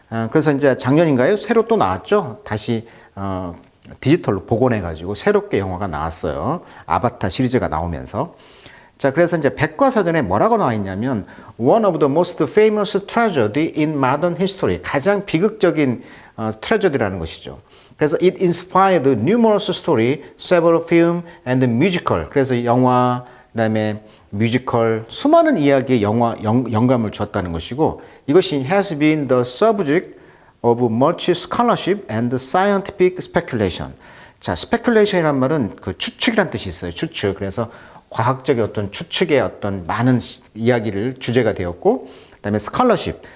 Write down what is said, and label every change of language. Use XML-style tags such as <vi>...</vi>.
<ko>그래서 이제 작년인가요? 새로 또 나왔죠? 다시 디지털로 복원해가지고 새롭게 영화가 나왔어요. 아바타 시리즈가 나오면서. 자, 그래서 이제 백과사전에 뭐라고 나와 있냐면</ko> <en>one of the most famous tragedy in modern history,</en> <ko>가장 비극적인 트레저디라는 것이죠.</ko> <en>그래서 it inspired numerous story, several film and musical.</en> <ko>그래서 영화, 그다음에 뮤지컬, 수많은 이야기에 영감을 주었다는 것이고, 이것이</ko> <en>has been the subject of much scholarship and scientific speculation.</en> <ko>자, speculation이란 말은 그 추측이란 뜻이 있어요. 추측. 그래서 과학적인 어떤 추측의 어떤 많은 이야기를 주제가 되었고, 그다음에 스칼러십.</ko>